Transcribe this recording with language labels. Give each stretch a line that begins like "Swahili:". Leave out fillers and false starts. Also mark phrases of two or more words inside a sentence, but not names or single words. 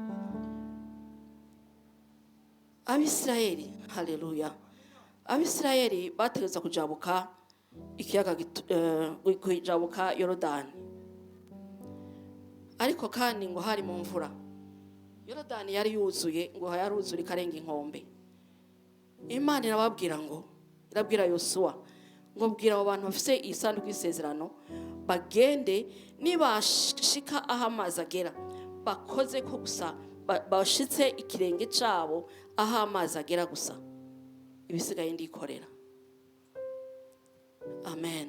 Rundi: Abisirayeli, haleluya, Abisirayeli bategeza kujabuka ikiyaga kujabuka Yorodani, ariko kandi ngo hari mu mvura. Yorodani yari yuzuye, ngo yaruzura ikarenga inkombe. Imana irabwira Yosuwa ngo bwira abo bantu bafise isanduku y'isezerano bagende, nibashika aho amazi agera bakoze ko gusa bashitse ikirenge cabo aho amazi agera gusa, ibisigaye ndikorera. Amen.